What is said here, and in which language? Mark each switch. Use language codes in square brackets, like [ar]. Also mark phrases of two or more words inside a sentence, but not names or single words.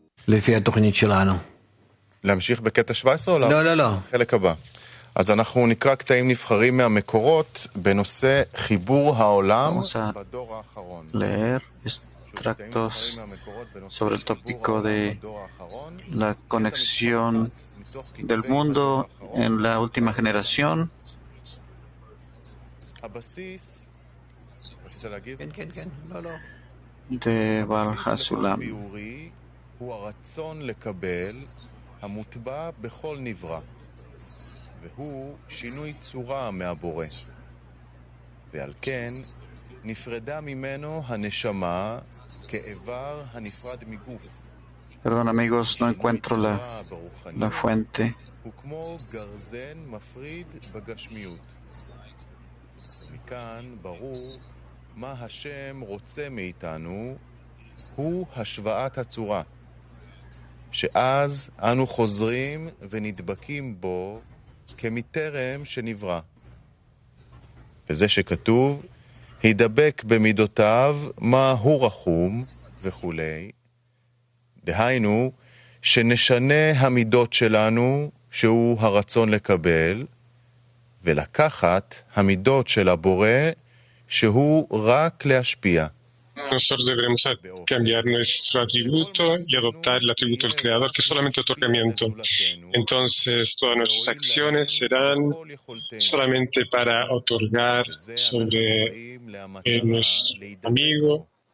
[he] לפי התוכנית שלנו. להמשיך בקטע 17 או לא. חלק הבא? אז אנחנו נקרא קטעים נבחרים מהמקורות בנושא חיבור העולם בדור האחרון. [es] leer extractos sobre el tópico de la conexión del mundo en la última generación. De Baal HaSulam. [he] הוא הרצון לקבל המוטבע בכל נברא, והוא שינוי צורה מהבורא. ועל כן נפרדה ממנו הנשמה כאיבר הנפרד מגוף. [es] Perdón amigos, no encuentro la fuente. [he] הוא כמו גרזן מפריד בגשמיות. מכאן ברור מה השם רוצה מאיתנו הוא השוואת הצורה. שאז אנו חוזרים ונדבקים בו כמטרם שנברא. וזה שכתוב, הידבק במידותיו מה הוא רחום וכו'. דהיינו, שנשנה המידות שלנו, שהוא הרצון לקבל, ולקחת המידות של הבורא, שהוא רק להשפיע. [es] Nosotros deberemos cambiar nuestro atributo y adoptar el atributo del Creador, que es solamente otorgamiento. Entonces, todas nuestras acciones serán solamente para otorgar sobre nuestro amigo.